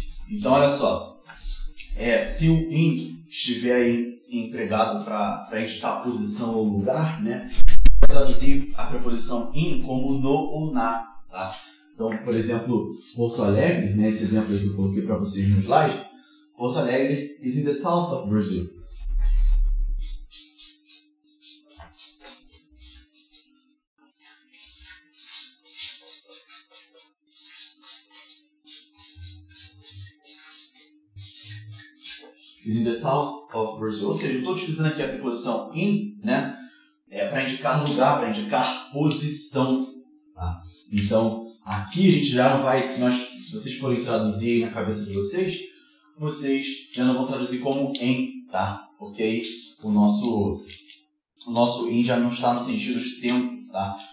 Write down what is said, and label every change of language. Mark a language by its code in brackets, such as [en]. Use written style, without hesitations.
[pt] Então, olha só. Se o in estiver aí empregado para indicar a posição ou lugar, né? Pode traduzir a preposição in como no ou na, tá? Então, por exemplo, Porto Alegre, né? Esse exemplo aí que eu coloquei para vocês no slide. [en] Porto Alegre is in the south of Brazil. Is in the south of Brazil. [pt] Ou seja, eu estou utilizando aqui a preposição in, né? Para indicar lugar, para indicar posição. Tá? Então, aqui a gente já não vai, se vocês forem traduzir aí na cabeça de vocês já não vão traduzir como em, tá? Porque o nosso in já não está no sentido de tempo, tá?